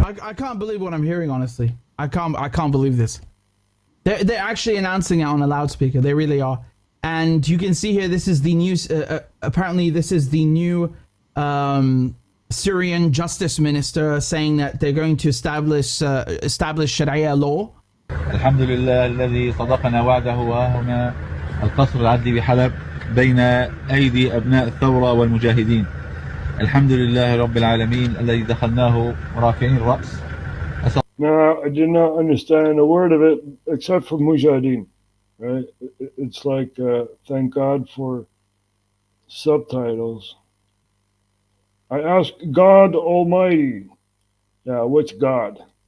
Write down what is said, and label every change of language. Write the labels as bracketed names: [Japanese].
[English] I can't believe what I'm hearing, honestly. I can't believe this. They're actually announcing it on a loudspeaker. They really are. And you can see here, this is the news. Apparently, this is the new Syrian justice minister saying that they're going to establish Sharia law. [Arabic] الحمد لله الذي صدقنا وعده وهنا القصر العدلي بحلب بين أيدي أبناء الثورة والمجاهدين. الحمد لله رب العالمين الذي دخلناه رافعين الرأس. [English] Now, I did not understand a word of it except for Mujahideen, right? It's like, thank God for subtitles. I asked God Almighty, yeah, which God?